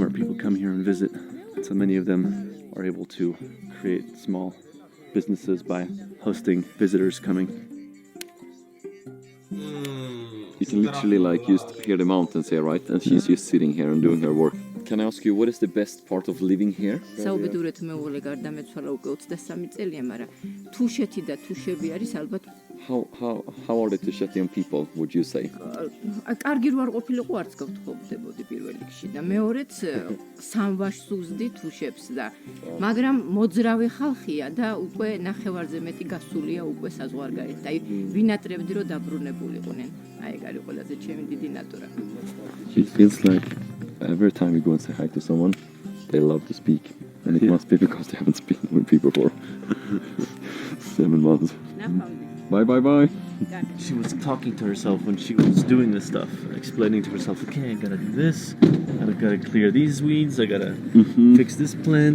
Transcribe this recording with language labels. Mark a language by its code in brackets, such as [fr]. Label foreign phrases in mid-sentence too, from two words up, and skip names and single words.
[en] People come here and visit. So many of them are able to create small businesses by hosting visitors coming. You can literally like just hear the mountains here, right? And she's just sitting here and doing her work. Can I ask you, what is the best part of living here? [ka] საუბედურეთ მეუღლე გარდამეცვალა უკვე 23 წელია, მაგრამ თუშეთი და თუშები არის ალბათ [en] How are the Tushetian people, would you say? [ka] კარგი რო არ ყოფილიყო არც გავთხოვდებოდი პირველ რიგში და მეორეც სამვაშს უზდი თუშებს და მაგრამ მოძრავი ხალხია და უკვე ნახევარზე მეტი გასულია უკვე საზღვარგარეთ და ვინატრებდი რომ დაბრუნებულიყვნენ. აი ეგ არის ყველაზე ჩემი დიდი ნატურა. [en] It feels like every time we go and say hi to someone, they love to speak. And it must be because they haven't spoken with people for 7 months. Bye, bye, bye. She was talking to herself when she was doing this stuff, explaining to herself, okay, I gotta do this, I gotta clear these weeds, I gotta fix this plant.